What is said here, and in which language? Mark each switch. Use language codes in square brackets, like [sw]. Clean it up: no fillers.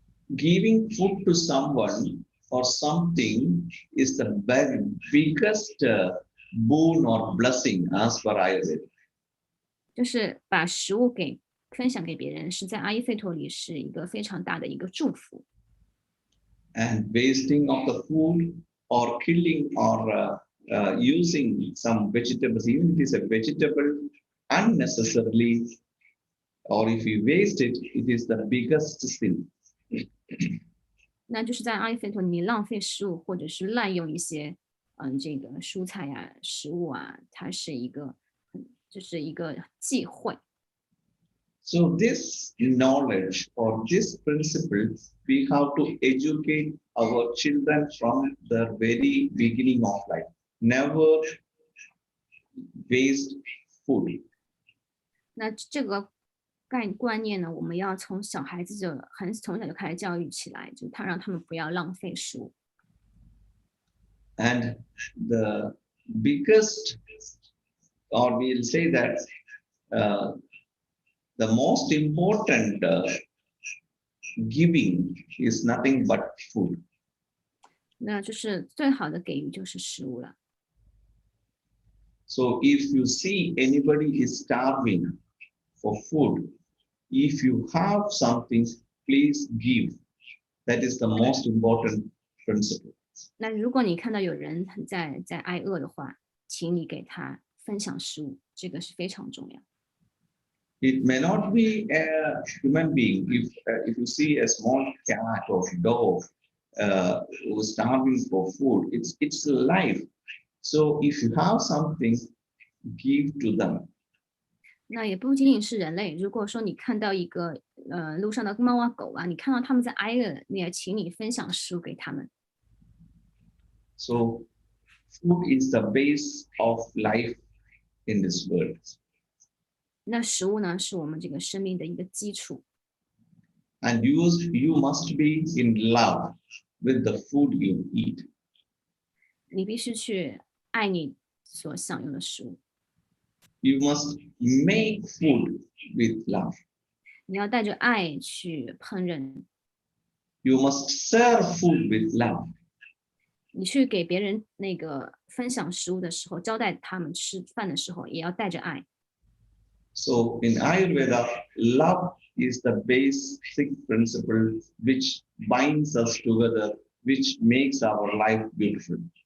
[en] Giving food to someone or something is the very biggest boon or blessing as per Ayurveda. [zh] 就是把食物分享给别人，是在阿育吠陀里是一个非常大的一个祝福。 [en] And wasting of the food or killing or using some vegetables, even if it is a vegetable unnecessarily, or if you waste it, it is the biggest sin. [zh] 那就是在阿育吠陀，你浪费食物或者是滥用一些这个蔬菜呀、食物啊，它是一个就是一个忌讳。 [en] So this knowledge or this principle, we have to educate our children from the very beginning of life. Never waste food. [zh] 那这个观念呢，我们要从小孩子从小就开始教育起来，就让他们不要浪费食物。 [en] And the biggest, or we'll say that uh, the most important giving is nothing but food. [zh] 那就是最好的给予就是食物了。 [en] So if you see anybody is starving for food, if you have something, please give. That is the most important principle. [zh] 那如果你看到有人在挨饿的话，请你给他分享食物，这个是非常重要。 [en] It may not be a human being. If you see a small cat or dog who's starving for food, it's life. So if you have something, give to them. [zh] 那也不仅仅是人类，如果说你看到一个路上的猫啊狗啊，你看到他们在挨饿，你也请你分享食物给他们。 [en] So food is the base of life in this world. [zh] 那食物呢，是我们这个生命的一个基础。 [en] And you must be in love with the food you eat. [zh] 你必须去爱你所享用的食物。 [en] You must make food with love. [zh] 你要带着爱去烹饪。 [en] You must serve food with love. [zh] 你去给别人那个分享食物的时候，招待他们吃饭的时候，也要带着爱。 [en] So in Ayurveda, love is the basic principle which binds us together, which makes our life beautiful.